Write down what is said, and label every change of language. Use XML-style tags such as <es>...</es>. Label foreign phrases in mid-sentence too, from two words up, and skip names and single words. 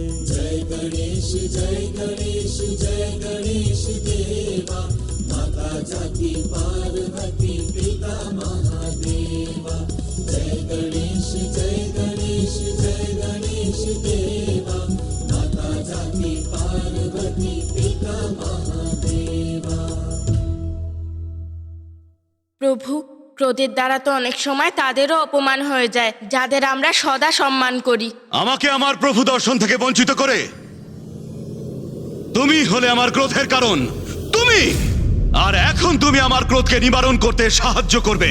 <hi>जय गणेश जय गणेश जय गणेश देवा, माता जाकी पार्वती पिता महादेवा। जय गणेश जय गणेश जय गणेश देवा, माता जाकी पार्वती पिता महादेवा।</hi> <bn>প্রভু, ক্রোধের দ্বারা তো অনেক সময় তাদেরও অপমান হয়ে যায় যাদের আমরা সদা সম্মান করি। আমাকে আমার প্রভু দর্শন থেকে বঞ্চিত করে তুমি হলে আমার ক্রোধের কারণ, তুমি। আর এখন তুমি আমার ক্রোধকে নিবারণ করতে সাহায্য করবে।</bn>